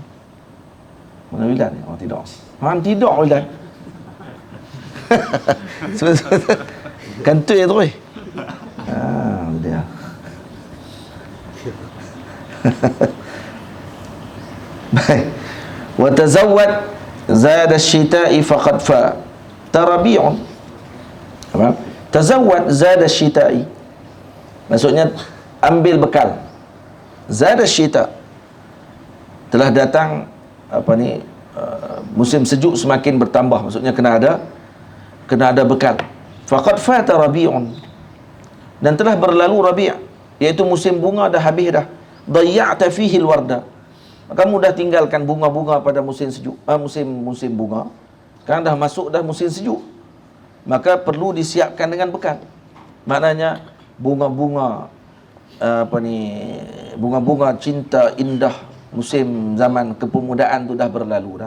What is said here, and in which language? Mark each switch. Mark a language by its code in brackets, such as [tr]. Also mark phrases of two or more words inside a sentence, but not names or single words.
[ms] Mana Wildan ni? Oh, tidak. Tidak Wildan. Kantoi tu eh. Dia. Baik. [ar] وتزود زاد الشتاء فقد فات ربيع. Apa? تزود زاد الشتاء, [ms] maksudnya ambil bekal. [ar] زاد الشتاء', [ms] telah datang musim sejuk semakin bertambah, maksudnya kena ada bekal. [ar] فقد فات ربيع, [ms] dan telah berlalu rabi', iaitu musim bunga dah habis dah. [ar] ضيعت فيه الورد, [ms] kamu dah tinggalkan bunga-bunga pada musim sejuk, musim bunga. Sekarang dah masuk dah musim sejuk, maka perlu disiapkan dengan bekal. Maknanya bunga-bunga bunga-bunga cinta indah musim zaman kepemudaan tu dah berlalu dah.